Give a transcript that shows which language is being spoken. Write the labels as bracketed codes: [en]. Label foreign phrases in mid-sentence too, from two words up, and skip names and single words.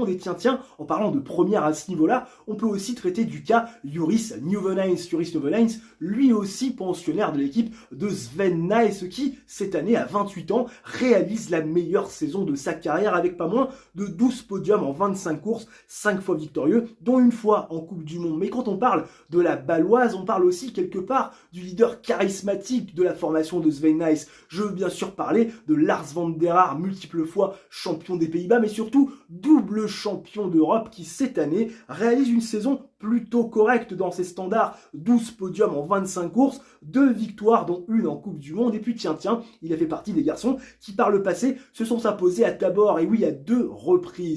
[fr] Et tiens, en parlant de première à ce niveau-là, on peut aussi traiter du cas Joris Nieuwenhuis, lui aussi pensionnaire de l'équipe de Sven Nys, qui, cette année, à 28 ans, réalise la meilleure saison de sa carrière avec pas moins de 12 podiums en 25 courses, 5 fois victorieux, dont une fois en Coupe du Monde. Mais quand on parle de la Baloise, on parle aussi quelque part du leader charismatique de la formation de Sven Nys. Je veux bien sûr parler de Lars van der Haar, multiple fois champion des Pays-Bas, mais surtout double champion d'Europe qui, cette année, réalise une saison plutôt correcte dans ses standards. 12 podiums en 25 courses, 2 victoires dont une en Coupe du Monde. Et puis tiens, il a fait partie des garçons qui par le passé se sont imposés à Tabor, et oui, à 2 reprises.